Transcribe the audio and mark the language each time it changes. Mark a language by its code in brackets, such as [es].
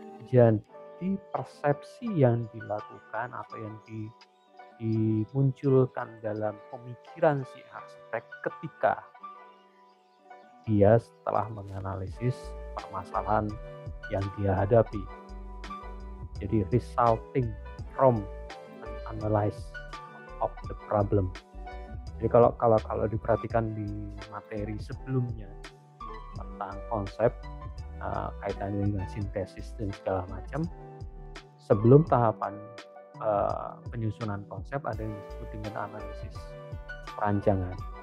[id] Jadi persepsi yang dilakukan atau yang dimunculkan dalam pemikiran si arsitek ketika dia setelah menganalisis permasalahan yang dia hadapi. [en] Jadi resulting from an analysis of the problem. [id] Jadi kalau diperhatikan di materi sebelumnya tentang konsep kaitannya dengan sintesis dan segala macam, sebelum tahapan penyusunan konsep ada yang disebut dengan analisis perancangan.